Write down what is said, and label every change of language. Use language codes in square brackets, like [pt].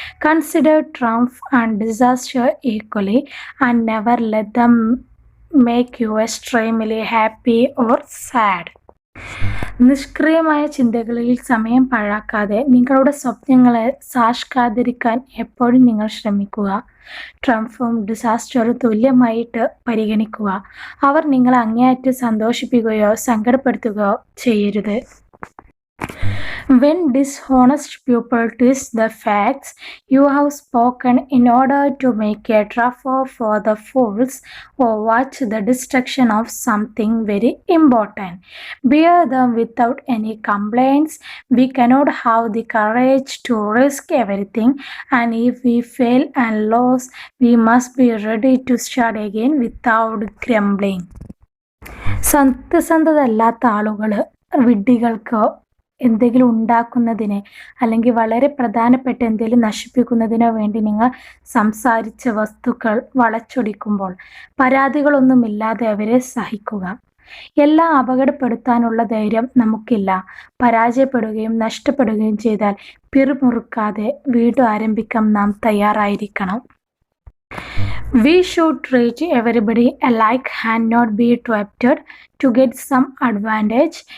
[en] Consider triumph and disaster equally and never let them make you extremely happy or sad. [ml] നിഷ്ക്രിയമായ ചിന്തകളിൽ സമയം പാഴാക്കാതെ നിങ്ങളുടെ സ്വപ്നങ്ങളെ സാക്ഷാത്കരിക്കാൻ എപ്പോഴും നിങ്ങൾ ശ്രമിക്കുക. ട്രംഫും ഡിസാസ്റ്ററും തുല്യമായിട്ട് പരിഗണിക്കുക. അവർ നിങ്ങളെ അങ്ങേയറ്റം സന്തോഷിപ്പിക്കുകയോ സങ്കടപ്പെടുത്തുകയോ ചെയ്യരുത്. [en] When dishonest people twist the facts you have spoken in order to make a trifle for the fools or watch the destruction of something very important, bear them without any complaints. We cannot have the courage to risk everything, and if we fail and lose, we must be ready to start again without grumbling. [ml] സത്യസന്ധതല്ലാത്ത ആളുകൾ വിഡ്ഢികൾക്ക് എന്തെങ്കിലും ഉണ്ടാക്കുന്നതിന് അല്ലെങ്കിൽ വളരെ പ്രധാനപ്പെട്ട എന്തെങ്കിലും നശിപ്പിക്കുന്നതിനോ വേണ്ടി നിങ്ങൾ സംസാരിച്ച വസ്തുക്കൾ വളച്ചൊടിക്കുമ്പോൾ പരാതികളൊന്നുമില്ലാതെ അവരെ സഹിക്കുക. എല്ലാം അപകടപ്പെടുത്താനുള്ള ധൈര്യം നമുക്കില്ല. പരാജയപ്പെടുകയും നഷ്ടപ്പെടുകയും ചെയ്താൽ പിറുമുറുക്കാതെ വീണ്ടും ആരംഭിക്കാൻ നാം തയ്യാറായിരിക്കണം. [en] We should treat everybody alike and not be tempted to get some advantage.